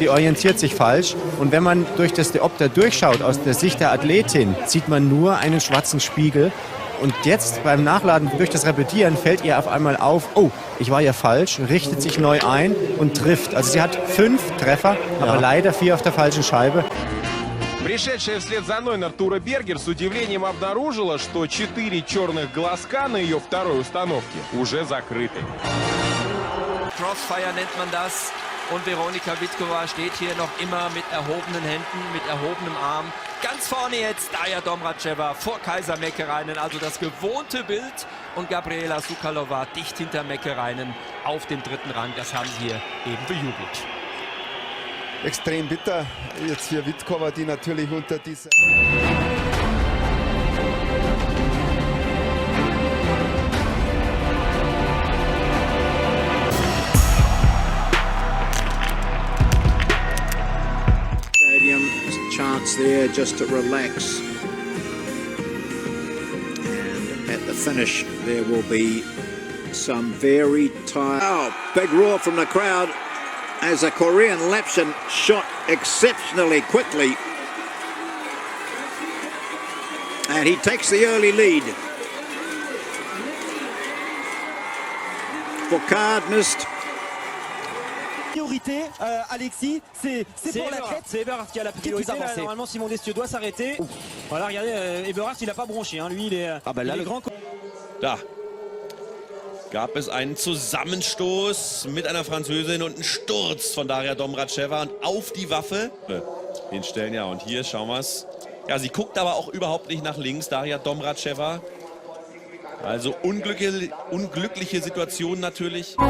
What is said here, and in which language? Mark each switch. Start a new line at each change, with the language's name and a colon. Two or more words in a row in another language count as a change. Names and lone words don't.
German: Sie orientiert sich falsch und wenn man durch das Diopter durchschaut aus der Sicht der Athletin, sieht man nur einen schwarzen Spiegel. Und jetzt beim Nachladen durch das Repetieren fällt ihr auf einmal auf, oh, ich war ja falsch, richtet sich neu ein und trifft. Also sie hat 5 Treffer, aber leider 4 auf der falschen Scheibe.
Russian: Пришедшая вслед за мной Артура Бергер с удивлением обнаружила, что 4 черных глазка на ее второй установке уже закрыты.
German: Crossfire nennt man das. Und Veronika Vitkova steht hier noch immer mit erhobenen Händen, mit erhobenem Arm. Ganz vorne jetzt Daria Domracheva vor Kaisa Mäkäräinen, also das gewohnte Bild. Und Gabriela Sukalova dicht hinter Mäkäräinen auf dem 3. Rang. Das haben sie hier eben bejubelt. extrem bitter jetzt für Vītkova, die natürlich unter dieser...
English: Stadium, there's a chance there just to relax. And at the finish, there will be some very tired. Oh, big roar from the crowd as a Korean Lapshin shot exceptionally quickly. And he takes the early lead. Foucault missed.
French: Priorité, Alexis, c'est pour l'athlète. C'est Eberhard qui a la priorité. Là, normalement, Simon Destieux doit s'arrêter. Voilà, regardez, Eberhard, il n'a pas bronché. Hein. Lui, il est, il est grand.
German: Da gab es einen Zusammenstoß mit einer Französin und einen Sturz von Daria Domracheva und auf die Waffe hinstellen. Ja, und hier schauen wir es. Ja, sie guckt aber auch überhaupt nicht nach links, Daria Domracheva. Also unglückliche Situation natürlich.